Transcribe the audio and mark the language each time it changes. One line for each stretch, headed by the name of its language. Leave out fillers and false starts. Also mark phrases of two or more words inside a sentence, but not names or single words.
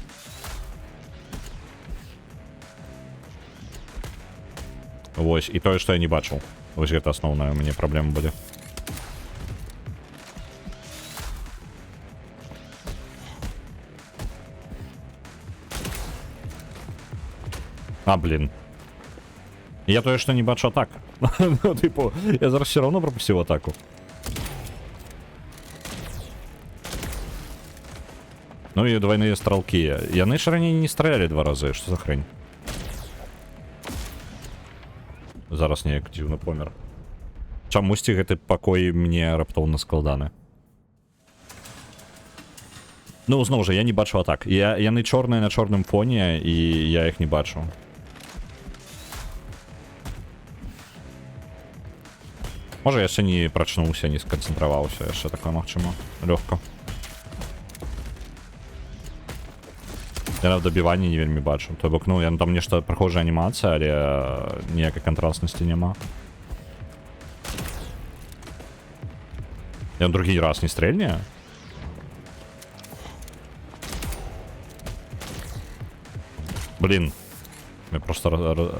Belarusian: Вось, і тое, што я не бачыў. Вось гэта асноўная ў мяне праблема будзе. А, блин. Я тое,
Russian: что не
Belarusian: бачу атак.
Russian: Ну, типу, я зараз все равно пропустил атаку. Ну и двойные стрелки.
Belarusian: Яны ж
Russian: ранее не стреляли 2 раза. Что за хрень?
Belarusian: Зараз неяк дзіўна помер. Чамусьці гэты пакой мне раптоўна складаны. Ну, зноў жа, я не бачу атак. Яны чорныя на чорным фоне, і я іх не бачу. Можа, я яшчэ не прачнуўся, не сканцэнтраваўся, яшчэ такое магчыма. Лёгка. Я в добіванні не вельмі бачу. То бок, ну, я там нешта прохожа анімація, але
Ukrainian: ніякої контрастності нема. Я другий раз не стрельне? Блін. Я просто...